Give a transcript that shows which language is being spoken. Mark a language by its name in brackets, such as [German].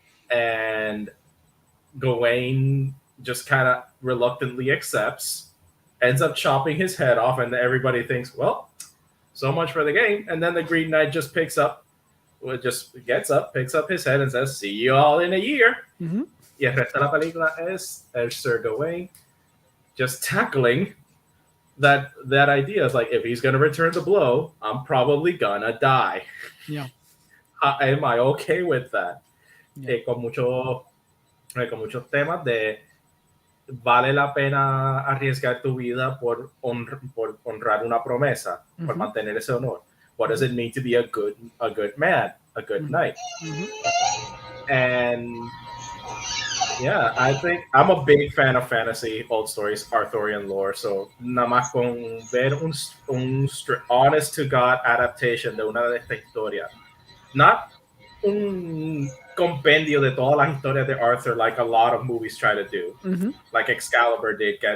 [English] And Gawain just kind of reluctantly accepts, ends up chopping his head off, and everybody thinks, well, so much for the game. And then the Green Knight just gets up, picks up his head and says, "See you all in a year." [Spanish] Y el resto de la película es el Sir Gawain [English] just tackling that idea. It's like, if he's going to return the blow, I'm probably gonna die. Yeah. Am I okay with that? Yeah. [Spanish] Con muchos temas de vale la pena arriesgar tu vida por honrar una promesa, por mantener ese honor. [English] What does it mean to be a good man, a good knight? And yeah, I think I'm a big fan of fantasy, old stories, Arthurian lore. [Spanish] So nada más con ver un [English] honest to God adaptation [Spanish] de una de esta historia, [English] not [Spanish] un compendio de todas las historias de Arthur [English] like a lot of movies try to do, like Excalibur did.